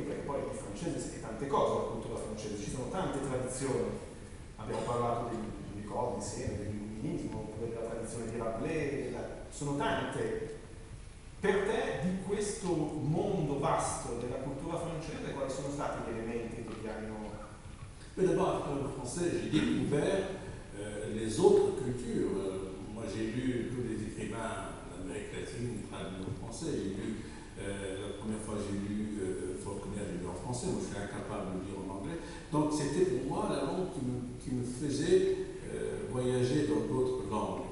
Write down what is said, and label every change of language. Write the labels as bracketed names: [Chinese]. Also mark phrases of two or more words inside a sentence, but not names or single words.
[Italian] Perché poi il francese è tante cose, la cultura francese, ci sono tante tradizioni, abbiamo parlato di cose insieme, dell'illuminismo, oppure della tradizione di Rabelais, sono tante. Per te, di questo mondo vasto della cultura francese, quali sono stati gli elementi che ti hanno... [French] Mais d'abord, avec le français, j'ai découvert les autres cultures. Moi, j'ai lu tous les écrivains d'Amérique latine traduits en français. J'ai lu, la première fois, j'ai lu Faulkner, j'ai lu en français. Moi, je suis incapable de lire en anglais. Donc, c'était pour moi la langue qui me faisait voyager dans d'autres langues.